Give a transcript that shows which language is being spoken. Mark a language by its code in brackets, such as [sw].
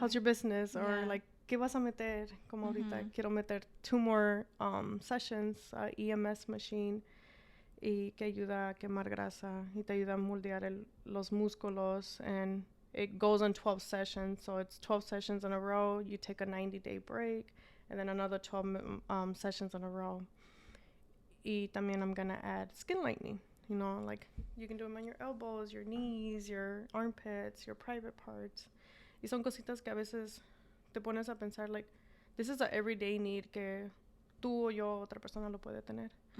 [en] How's your business? Or like, [es] ¿qué vas a meter? Como ahorita quiero meter [en] 2 more sessions, EMS machine, [es] y que ayuda a quemar grasa, y te ayuda a moldear los músculos, [en] and it goes on 12 sessions, so it's 12 sessions in a row. You take a 90-day break, and then another 12 sessions in a row. [es] Y también [en] I'm gonna add skin lightening. You know, like you can do them on your elbows, your knees, your armpits, your private parts. [es] Y son cositas que a veces te pones a pensar, like, [en] this is a everyday need [es] que tú o yo, otra persona lo puede tener.